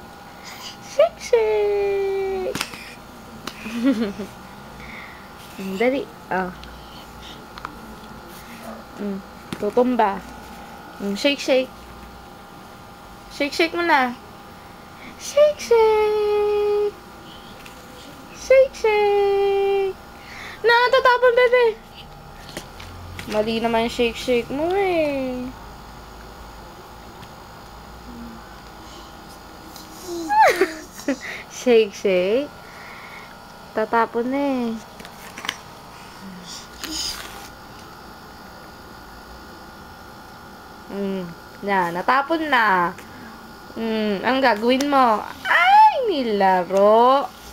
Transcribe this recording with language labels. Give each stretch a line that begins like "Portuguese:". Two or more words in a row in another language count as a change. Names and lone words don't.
English: Shake, shake. Dali.
Filipino: Tutumba.
English: Shake, shake. Shake, shake
Filipino: mo na.
English: Shake, shake. Shake, shake.
Filipino: Natatapon, bebe. Mali naman yung
English: shake, shake
Filipino: mo eh.
English: Shake, shake.
Filipino: Tatapon na eh. Natapon na. Ang gagawin mo? Ay, nilaro.